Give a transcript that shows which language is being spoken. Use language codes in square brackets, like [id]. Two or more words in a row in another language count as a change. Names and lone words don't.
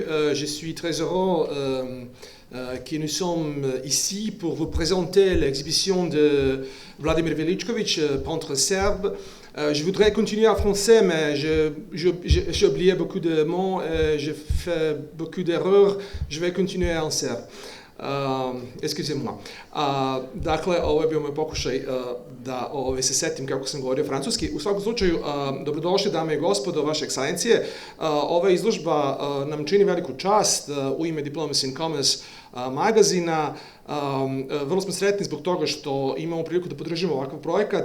[fr] Je suis très heureux que nous sommes ici pour vous présenter l'exhibition de Vladimir Veličković, peintre serbe. Je voudrais continuer en français, mais j'ai oublié beaucoup de mots, j'ai fait beaucoup d'erreurs. Je vais continuer en serbe. Excusez-moi. [sr] Dakle, ovo je bio moj pokušaj da se setim kako sam govorio francuski. U svakom slučaju, dobrodošli dame i gospodo, vaše ekscelencije. Ova izložba nam čini veliku čast u ime Diplomacy and Commerce magazina. Vrlo smo sretni zbog toga što imamo priliku da podržimo ovakav projekat.